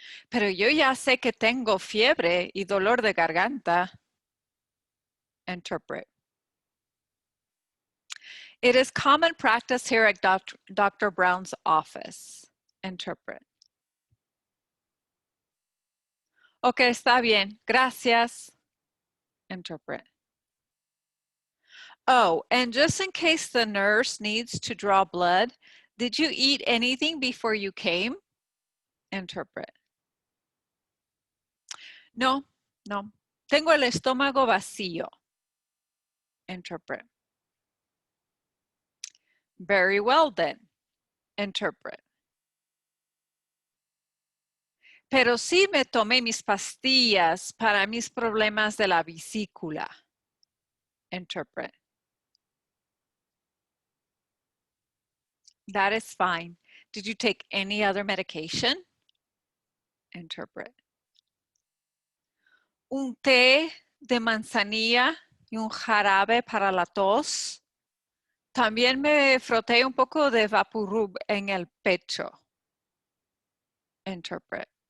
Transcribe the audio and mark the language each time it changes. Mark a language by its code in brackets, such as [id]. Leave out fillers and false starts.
[es] Pero yo ya sé que tengo fiebre y dolor de garganta. [en] Interpret. It is common practice here at Dr. Brown's office. Interpret. [es] Ok, está bien. Gracias. [en] Interpret. Oh, and just in case the nurse needs to draw blood, did you eat anything before you came? Interpret. [es] No, no. Tengo el estómago vacío. [en] Interpret. Very well then. Interpret. [es] Pero sí me tomé mis pastillas para mis problemas de la vesícula. [en] Interpret. That is fine. Did you take any other medication? Interpret. [es] Un té de manzanilla y un jarabe para la tos. También me froté un poco de Vaporub en el pecho. [en] Interpret.